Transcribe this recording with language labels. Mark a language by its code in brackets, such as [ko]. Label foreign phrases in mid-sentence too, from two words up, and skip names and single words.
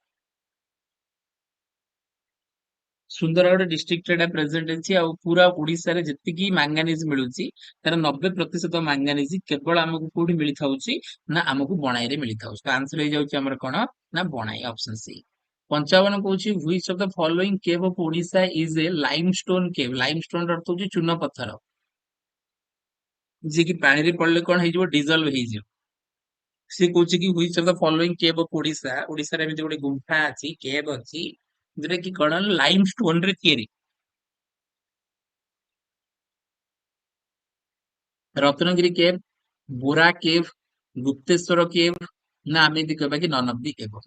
[or] ସୁନ୍ଦରଗଡ଼ ଡିଷ୍ଟ୍ରିକ୍ଟ ଏଟା ପ୍ରେଜେଣ୍ଟ ଅଛି। ଆଉ ପୁରା ଓଡିଶାରେ ଯେତିକି ମାଙ୍ଗାନିଜ ମିଳୁଛି ତାର 90% ମାଙ୍ଗାନିଜ କେବଳ ଆମକୁ କୋଉଠି ମିଳିଥାଉଛି ନା ଆମକୁ ବଣାଇରେ ମିଳିଥାଉଛି। ତ ଆନ୍ସର ହେଇଯାଉଛି ଆମର କଣ ନା ବଣାଇ, [en] option C. 55 କହୁଛି which of the following cave of Odisha is a limestone cave? [or] ଲାଇମଷ୍ଟୋନ ର ଅର୍ଥ ହଉଛି ଚୂନ ପଥର, ଯିଏ କି ପାଣିରେ ପଡିଲେ କଣ ହେଇଯିବ? ଡିଜଲ୍ଭ ହେଇଯିବ। ସେ କହୁଛି କି [en] which of the following cave of Odisha, [or] ଓଡିଶାରେ ଏମିତି ଗୋଟେ ଗୁମ୍ଫା ଅଛି, କେଭ୍ ଅଛି, ଯୋଉଟା କି କଣ ଲାଇମଷ୍ଟୋନ ରେ ତିଆରି। ରତ୍ନଗିରି କେଭ୍, ବୋରା କେଭ୍, ଗୁପ୍ତେଶ୍ଵର କେଭ୍, ନା ଆମେ ଯଦି କହିବା କି [en] none of the above?